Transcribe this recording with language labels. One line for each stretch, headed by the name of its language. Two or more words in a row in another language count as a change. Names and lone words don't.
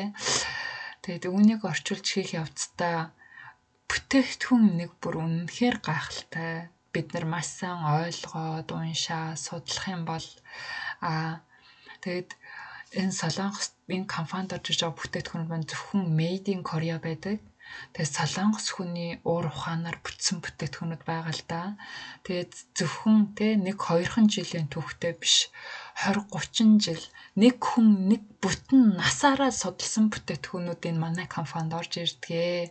Mongolian: Тэгээд үүнийг орчуулж хийх явцдаа бүтээгдэхүүн нэг бүр үнэхээр гайхалтай. Бид нар маш сайн ойлгоод уншаа судлах юм бол тэгээд энэ Солонгос энэ компанид орж иж байгаа бүтээгдэхүүн маань зөвхөн
English: made in Korea
Mongolian: байдаг. Тэгээд Солонгос хүний уур ухаанаар бүтсэн бүтээгдэхүүнүүд байгаа л да. Тэгээд зөвхөн тэ 1-2 жилийн түүхтэй биш 20-30 жил нэг хүн нэг бүтэн насаараа судалсан бүтээгдэхүүнүүд энэ манай компанид орж ирдгээ.